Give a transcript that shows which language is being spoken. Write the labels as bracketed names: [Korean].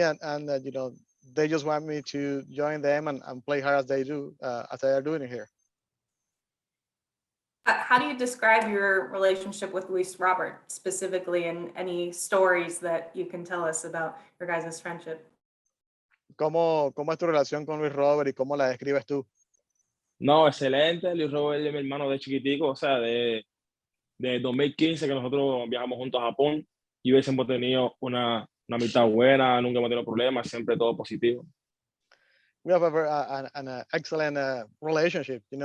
[English] And they just want me to join them and play hard as they do, as they are doing it here. How do you describe your relationship with Luis Robert specifically, and any stories that you can tell us about your guys' friendship? [Spanish] ¿Cómo es tu relación con Luis Robert y cómo la describes tú? No, excelente. Luis Robert es mi hermano de chiquitico, o sea, de 2015 que nosotros viajamos juntos a Japón y hubiésemos tenido una amistad buena, nunca hemos tenido problemas, siempre todo positivo. [English] We have an excellent relationship.